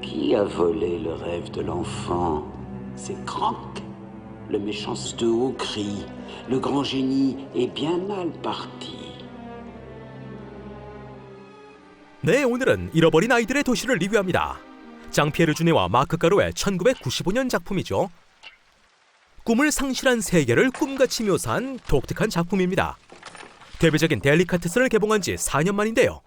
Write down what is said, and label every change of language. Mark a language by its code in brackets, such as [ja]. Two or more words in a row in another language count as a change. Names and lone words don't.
[fr] Qui a volé le rêve de l'enfant? C'est Crank, le méchant de haut cri. Le grand génie est bien mal parti. [ko] 네, 오늘은 잃어버린 아이들의 도시를 리뷰합니다. 장피에르 주네와 마크 가로의 1995년 작품이죠. 꿈을 상실한 세계를 꿈같이 묘사한 독특한 작품입니다. 데뷔작인 델리카테스를 개봉한 지 4년 만인데요.